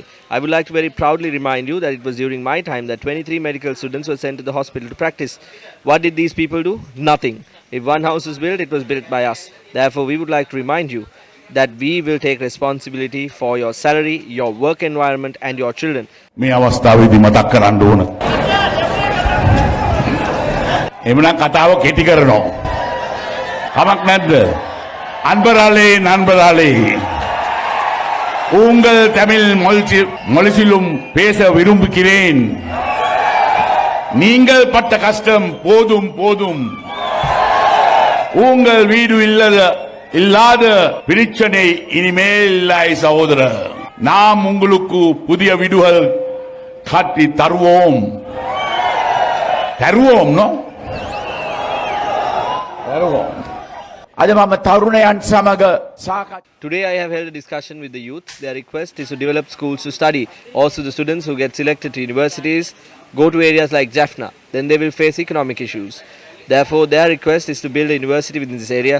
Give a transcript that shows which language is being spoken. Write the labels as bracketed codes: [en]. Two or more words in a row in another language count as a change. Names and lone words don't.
[en] I would like to very proudly remind you that it was during my time that 23 medical students were sent to the hospital to practice. What did these people do? Nothing. If one house was built, it was built by us. Therefore, we would like to remind you that we will take responsibility for your salary, your work environment and your children. [si] මේ අවස්ථාවේදී මතක් කරන්න ඕන. එමුනම් කතාව කෙටි කරනවා. කමක් නැද්ද? [ta] நண்பர்களே உங்கள் தமிழ் மொழியிலும் பேச விரும்புகிறேன். நீங்கள் பட்ட கஷ்டம் போதும் போதும். உங்கள் வீடு இல்லாத பிரச்சனை இனிமேல் இல்லை சகோதரர். நாம் உங்களுக்கு புதிய வீடுகள் கட்டி தருவோம். தருவோம் நோ? தருவோம். [en] Today I have held a discussion with the youth. Their request is to develop schools to study. Also the students who get selected to universities go to areas like Jaffna. Then they will face economic issues. Therefore their request is to build a university within this area.